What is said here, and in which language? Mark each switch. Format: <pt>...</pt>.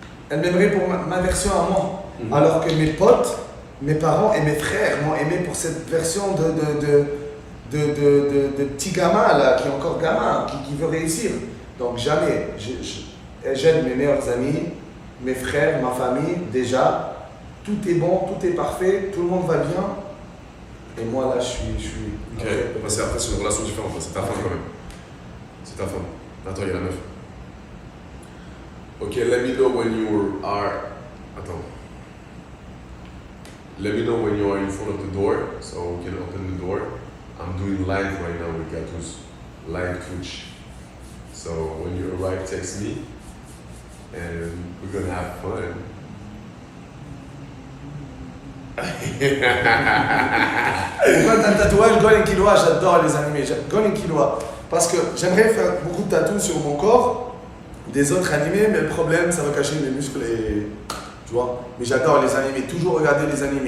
<fr>Elle m'aimerait pour ma version à moi. Alors que mes potes, mes parents et mes frères m'ont aimé pour cette version de petit gamin là, qui est encore gamin, qui veut réussir. Donc jamais. J'aime mes meilleurs amis, mes frères, ma famille, déjà. Tout est bon, tout est parfait, tout le monde va bien. Et moi là, je suis. Ok, après c'est une relation différente, c'est ta femme quand même. C'est ta femme. Attends, il y a la meuf.</fr> <en>Ok, let me know when you are. Attends. Let me know when you are in front of the door, so we can open the door. I'm doing live right now with Gatous. Live Twitch. So when you arrive, text me, and we're gonna have fun.</en> <fr>Pourquoi t'as un tatouage Gon et Killua? J'adore les animés. Gon et Killua. Parce que j'aimerais faire beaucoup de tatous sur mon corps, des autres animés, mais le problème, ça va cacher mes muscles et. Tu vois? Mais j'adore les animés. Toujours regarder les animés.</fr>